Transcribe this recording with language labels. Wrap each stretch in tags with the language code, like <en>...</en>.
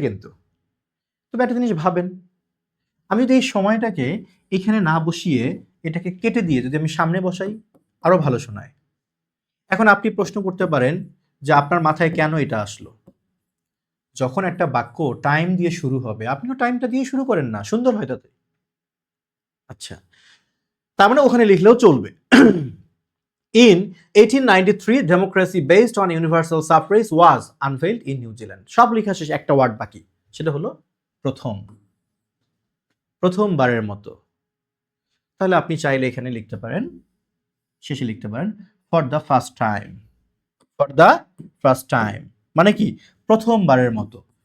<bn>কিন্তু তবে একটা জিনিস ভাবেন, আমি যদি এই সময়টাকে এখানে না বসিয়ে এটাকে কেটে দিয়ে যদি আমি সামনে বসাই, আরো ভালো শোনায়। এখন আপনি প্রশ্ন করতে পারেন যে আপনার মাথায় কেন এটা আসলো? যখন একটা বাক্য টাইম দিয়ে শুরু হবে, আপনিও টাইমটা দিয়ে শুরু করেন না, সুন্দর হয় তাতে। আচ্ছা, তার মানে ওখানে লিখলেও চলবে।</bn> <en>In 1893, democracy based on universal suffrage was unveiled in New Zealand.</en> <bn>সব লেখা শেষ, একটা ওয়ার্ড বাকি, সেটা হলো প্রথম। প্রথমবারের মতো। তাহলে আপনি চাইলে এখানে লিখতে পারেন, শেষে লিখতে পারেন for the first time. For the first time মানে কি? প্রথমবারের মতো।</bn>